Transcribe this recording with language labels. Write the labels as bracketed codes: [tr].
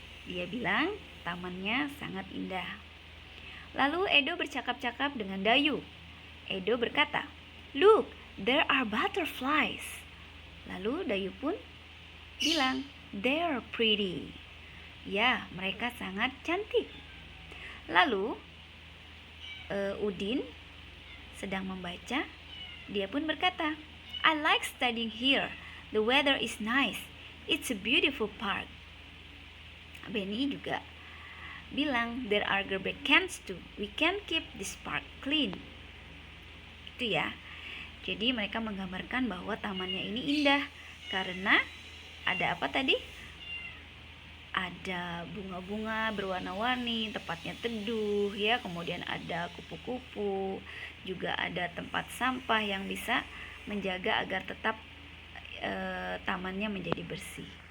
[id] Dia bilang tamannya sangat indah. Lalu Edo bercakap-cakap dengan Dayu. [en] Edo [id] berkata, [en] Look, there are butterflies. [id] Lalu Dayu pun bilang, [en] They're pretty. [id] Ya, mereka sangat cantik. Lalu Udin sedang membaca. Dia pun berkata, [en] I like studying here. The weather is nice. It's a beautiful park. [id] Beni juga bilang, [en] there are garbage cans too. We can keep this park clean. [id] Itu ya. Jadi mereka menggambarkan bahwa tamannya ini indah karena ada apa tadi? Ada bunga-bunga berwarna-warni, tempatnya teduh ya, kemudian ada kupu-kupu, juga ada tempat sampah yang bisa menjaga agar tetap tamannya menjadi bersih.